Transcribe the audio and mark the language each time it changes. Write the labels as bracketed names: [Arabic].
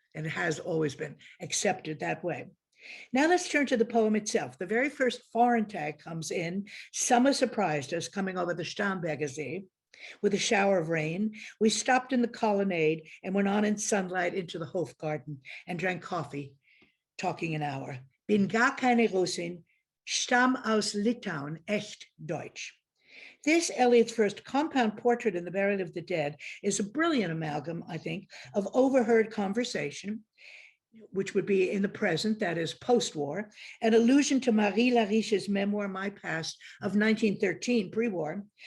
[English] And it has always been accepted that way. Now let's turn to the poem itself. The very first foreign tag comes in. Summer surprised us coming over the Starnbergersee with a shower of rain. We stopped in the colonnade and went on in sunlight into the Hofgarten and drank coffee, talking an hour. [German] Bin gar keine Russin, stamm aus Litauen, echt Deutsch. [English] This, Eliot's first compound portrait in the Burial of the Dead, is a brilliant amalgam, I think, of overheard conversation, which would be in the present, that is post-war, an allusion to Marie Lariche's memoir, My Past, of 1913, pre-war.